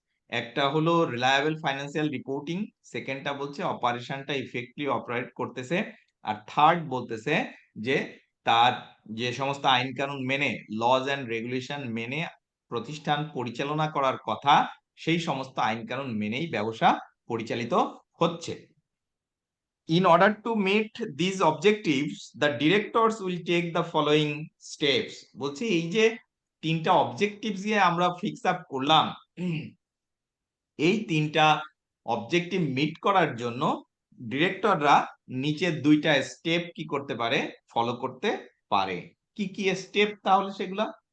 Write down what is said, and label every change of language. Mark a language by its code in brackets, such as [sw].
[bn] একটা হলো reliable financial reporting, সেকেন্ডটা বলছে অপারেশনটা ইফেক্টিভলি অপারেট করতেছে, আর থার্ড বলতেছে যে তার যে সমস্ত আইন কানুন মেনে [en] laws and regulation [bn] মেনে প্রতিষ্ঠান পরিচালনা করার কথা সেই সমস্ত আইন কানুন মেনেই ব্যবসা পরিচালিত হচ্ছে। [en] In order to meet these objectives, the directors will take the following steps. [bn] বলছি এই যে তিনটা অবজেক্টিভস দিয়ে আমরা ফিক্স আপ করলাম, এই তিনটা অবজেক্টিভ মিট করার জন্য ডিরেক্টররা নিচের দুইটা স্টেপ কি করতে পারে, ফলো করতে পারে। কি কি স্টেপ তাহলে সেগুলা?